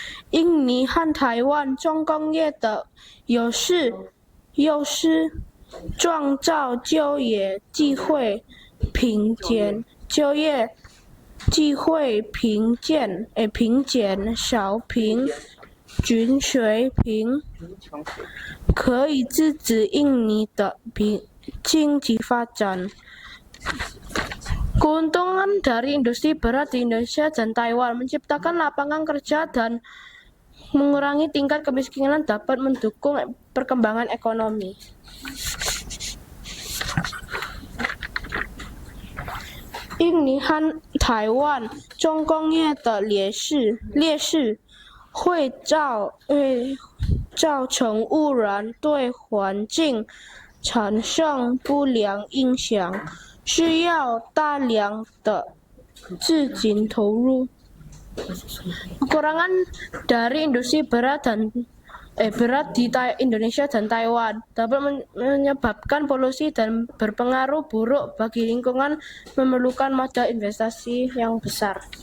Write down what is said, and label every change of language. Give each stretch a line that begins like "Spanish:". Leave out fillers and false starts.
Chinese: 印尼和台湾重工业的优势创造就业机会贫贱少贫均水平，可以支持印尼的经济发展。
Indonesian: Keuntungan dari industri berat di Indonesia dan Taiwan menciptakan lapangan kerja dan mengurangi tingkat kemiskinan dapat mendukung perkembangan ekonomi.
Chinese: 印尼和台湾重工业的劣势会造成污染，对环境产生不良影响，需要大量的资金投入。
Indonesian: Kekurangan dari industri berat di Indonesia dan Taiwan dapat menyebabkan polusi dan berpengaruh buruk bagi lingkungan, memerlukan modal investasi yang besar.